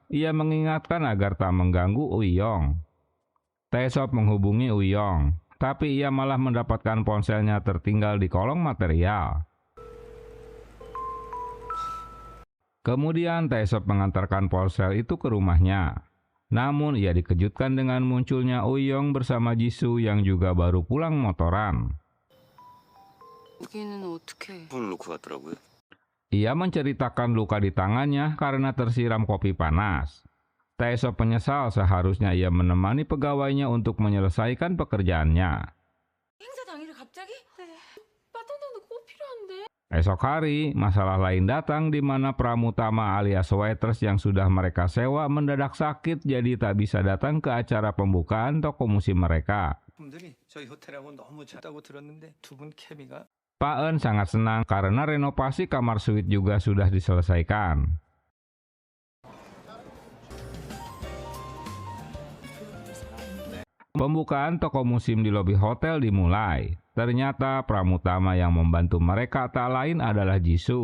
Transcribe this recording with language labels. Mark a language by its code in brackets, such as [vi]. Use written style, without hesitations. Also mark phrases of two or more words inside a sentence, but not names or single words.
[id] Ia mengingatkan agar tak mengganggu Uyong. Taesop menghubungi Uyong, tapi ia malah mendapatkan ponselnya tertinggal di kolong material. Kemudian Taesop mengantarkan ponsel itu ke rumahnya. Namun ia dikejutkan dengan munculnya Uyong bersama Jisoo yang juga baru pulang motoran. [ko] 여기는 어떻게? 손을 놓고 갔더라고요. [id] Ia menceritakan luka di tangannya karena tersiram kopi panas. Taesop menyesal seharusnya ia menemani pegawainya untuk menyelesaikan pekerjaannya. [ko] 행사 당일에 갑자기? 네. 빠져나는 꼭 필요한데. [id] Esok hari, masalah lain datang di mana Pramutama alias waitress yang sudah mereka sewa mendadak sakit jadi tak bisa datang ke acara pembukaan toko musim mereka. [ko] 분들이 저희 호텔하고 너무 잘다고 들었는데 두 분 케미가 [id] Pak Eun sangat senang karena renovasi kamar suite juga sudah diselesaikan. Pembukaan toko musim di lobi hotel dimulai. Ternyata Pramutama yang membantu mereka tak lain adalah Jisoo.